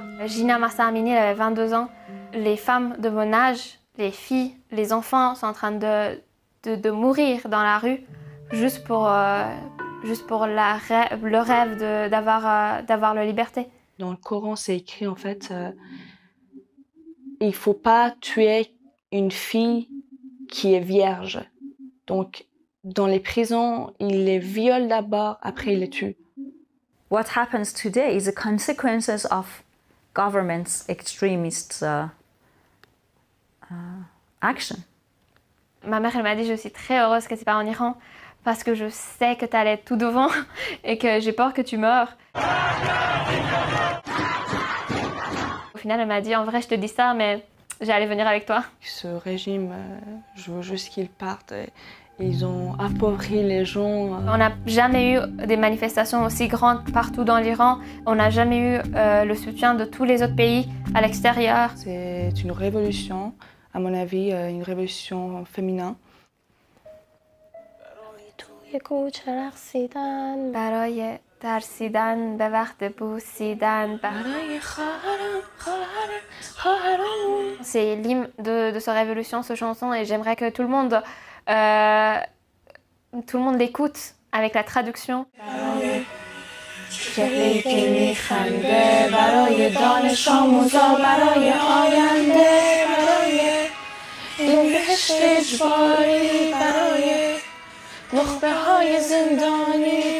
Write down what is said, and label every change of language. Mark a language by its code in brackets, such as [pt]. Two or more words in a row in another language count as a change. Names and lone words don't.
[fr] Gina Mahsa Amini, elle avait 22 ans. Les femmes de mon âge, les filles, les enfants sont en train de mourir dans la rue juste pour le rêve d'avoir la liberté. Dans le Coran, c'est écrit en fait, il ne faut pas tuer une fille qui est vierge. Donc, dans les prisons, ils les violent d'abord, après ils les tuent. [en] What happens today is the consequences of government's extremist action. [fr] Ma mère, elle m'a dit, je suis très heureuse que tu pars en Iran parce que je sais que tu allais être tout devant et que j'ai peur que tu meurs. Au final, elle m'a dit, en vrai, je te dis ça, mais j'allais venir avec toi. Ce régime, je veux juste qu'ils partent. Ils ont appauvri les gens. On n'a jamais eu des manifestations aussi grandes partout dans l'Iran. On n'a jamais eu le soutien de tous les autres pays à l'extérieur. C'est une révolution, à mon avis, une révolution féminine. [fa] توی کوچه رقصیدن، برای ترسیدن به وقت بوسیدن، برای خواهرامون. [fr] C'est l'hymne de ce révolution, ce chanson, et j'aimerais que tout le monde l'écoute avec la traduction. [fa] چهره‌ای که میخنده برای دانش آموزا، برای آینده، برای این بهشت اجباری، برای نخبه های زندانی